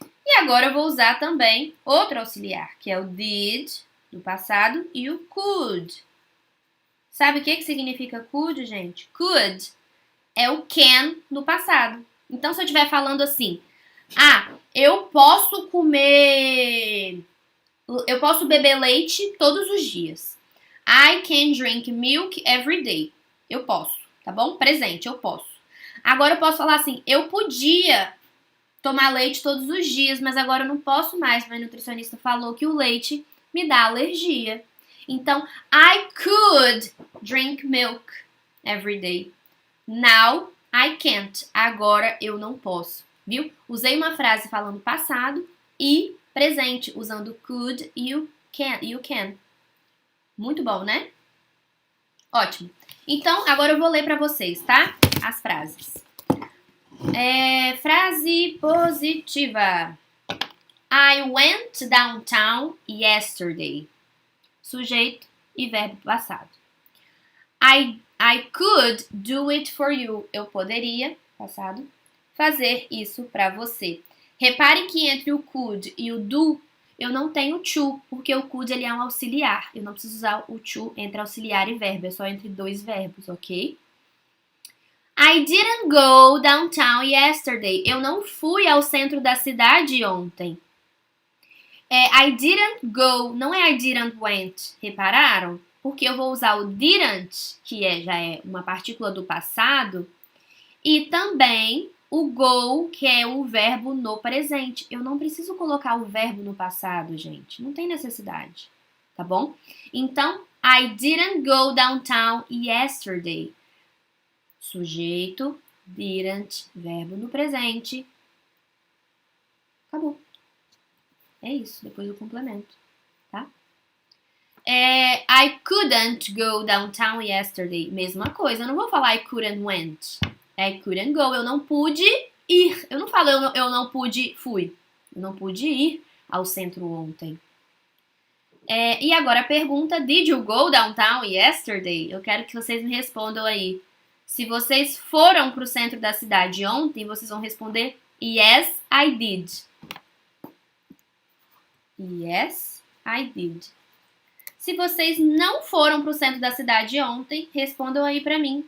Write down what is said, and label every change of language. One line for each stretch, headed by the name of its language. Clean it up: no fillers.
Portuguese: E agora eu vou usar também outro auxiliar, que é o did, do passado, e o could. Sabe o que significa could, gente? Could é o can no passado. Então, se eu estiver falando assim, eu posso comer... Eu posso beber leite todos os dias.
English: I can drink milk every day.
Portuguese: Eu posso, tá bom? Presente, eu posso. Agora eu posso falar assim, eu podia tomar leite todos os dias, mas agora eu não posso mais. Meu nutricionista falou que o leite me dá alergia.
English: Então, I could drink milk every day. Now, I can't.
Portuguese: Agora eu não posso. Viu? Usei uma frase falando passado e presente, usando could e you can. Muito bom, né? Ótimo. Então, agora eu vou ler pra vocês, tá? As frases. Frase positiva.
English: I went downtown yesterday. Sujeito e verbo passado. I could do it for you.
Portuguese: Eu poderia, passado, fazer isso pra você. Repare que entre o could e o do, eu não tenho to, porque o could ele é um auxiliar. Eu não preciso usar o to entre auxiliar e verbo, é só entre dois verbos, ok?
English: I didn't go downtown yesterday.
Portuguese: Eu não fui ao centro da cidade ontem.
English: I didn't go,
Portuguese: não é
English: I didn't went.
Portuguese: Repararam? Porque eu vou usar o didn't, que já é uma partícula do passado, e também o go, que é o verbo no presente. Eu não preciso colocar o verbo no passado, gente. Não tem necessidade, tá bom?
English: Então, I didn't go downtown yesterday.
Portuguese: Sujeito, didn't, verbo no presente. Acabou. É isso, depois eu complemento, tá?
English: I couldn't go downtown yesterday.
Portuguese: Mesma coisa, eu não vou falar
English: I couldn't went. I couldn't go,
Portuguese: eu não pude ir. Eu não falo eu não pude, fui. Eu não pude ir ao centro ontem. E agora a pergunta,
English: did you go downtown yesterday?
Portuguese: Eu quero que vocês me respondam aí. Se vocês foram pro centro da cidade ontem, vocês vão responder
English: yes, I did. Yes, I did.
Portuguese: Se vocês não foram pro centro da cidade ontem, respondam aí pra mim.